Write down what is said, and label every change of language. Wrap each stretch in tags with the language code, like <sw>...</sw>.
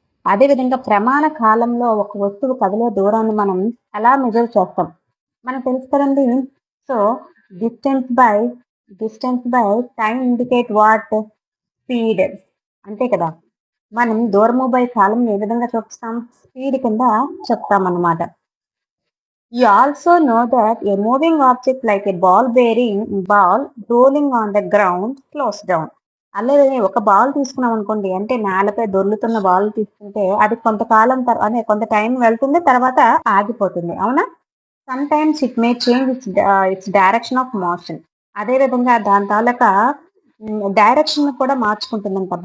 <te>అదేవిధంగా ప్రమాణ కాలంలో ఒక వస్తువు కదిలే దూరాన్ని మనం ఎలా మెజర్ చేస్తాం మనకు తెలుసు కదండి.</te> <en>So distance by time indicate what speed, అంతే కదా.</en> <te>మనం దూరము బై కాలం ఏ విధంగా చూపిస్తాం, స్పీడ్ కింద చెప్తాం అన్నమాట.</te> <en>You also know that a moving object like a ball rolling on the ground slows down.</en> <te>అలాగే ఒక బాల్ తీసుకున్నాం అనుకోండి, అంటే నేలపై దొర్లుతున్న బాల్ తీసుకుంటే అది కొంతకాలం అనే కొంత టైం వెళ్తుంది, తర్వాత ఆగిపోతుంది, అవునా.</te> <en>Sometimes it may change its direction of motion.</en> <te>అదే విధంగా దాని తాలూకా డైరెక్షన్ కూడా మార్చుకుంటుందంట.</te>